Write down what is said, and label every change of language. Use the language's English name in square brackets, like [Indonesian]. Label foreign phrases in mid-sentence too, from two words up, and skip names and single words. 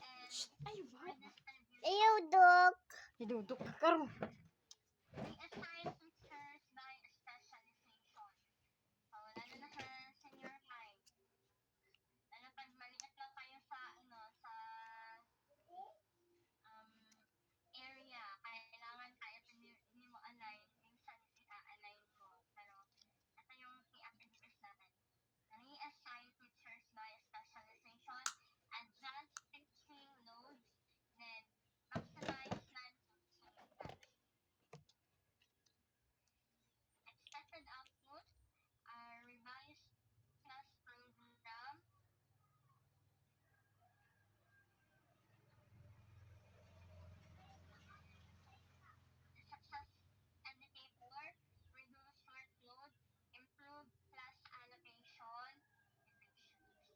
[English] Ay, wow. redistribution. [Cebuano] Ayaw, Dok. Idudok ka karon. [English] Reassign teachers by specialization. [Filipino] So, lalo na sa [English] senior high. [Filipino] Lalo pag maliit lang kayo sa, sa um, area, kailangan kahit hindi mo align, minsan i-align mo. Pero, ito yung [English] key activities [Filipino] natin. [English] Reassign teachers by specialization, adjust teaching loads, then maximize non-teaching tasks. Expected output, revised class program, success indicator, reduce workload, improve class allocation, efficiency.